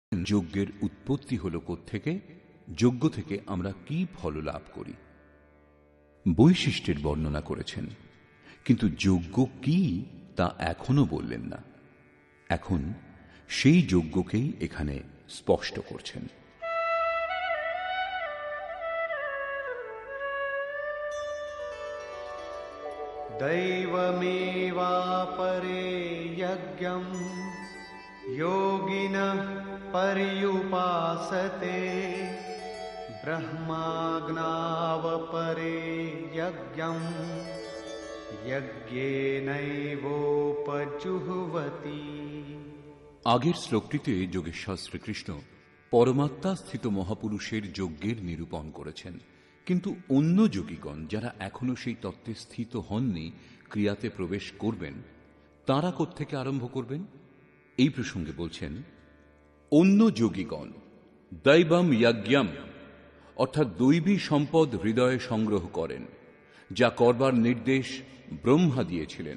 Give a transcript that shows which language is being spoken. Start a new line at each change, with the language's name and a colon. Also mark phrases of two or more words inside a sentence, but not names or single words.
Bangla: যজ্ঞের উৎপত্তি হল কোত্থেকে, যজ্ঞ থেকে আমরা কি ফল লাভ করি। বৈশিষ্ট্যের বর্ণনা করেছেন, কিন্তু যজ্ঞ কি তা এখনো বললেন না। এখন সেই যজ্ঞকেই এখানে স্পষ্ট করছেন।
Sanskrit: दैवमेवापरे यज्ञं योगिनः पर्युपासते ब्रह्माग्नावपरे यज्ञं यज्ञेनैवोपजुह्वति।
Bangla: আগের শ্লোকটিতে যোগেশ্বর শ্রীকৃষ্ণ পরমাত্মা স্থিত মহাপুরুষের যজ্ঞের নিরূপণ করেছেন, কিন্তু অন্য যোগীগণ যারা এখনো সেই তত্ত্বে স্থিত হননি, ক্রিয়াতে প্রবেশ করবেন, তাঁরা কোত্থেকে আরম্ভ করবেন এই প্রসঙ্গে বলছেন, অন্য যোগীগণ
Sanskrit: দৈবম যজ্ঞম
Bangla: অর্থাৎ দৈবী সম্পদ হৃদয়ে সংগ্রহ করেন, যা করবার নির্দেশ ব্রহ্মা দিয়েছিলেন।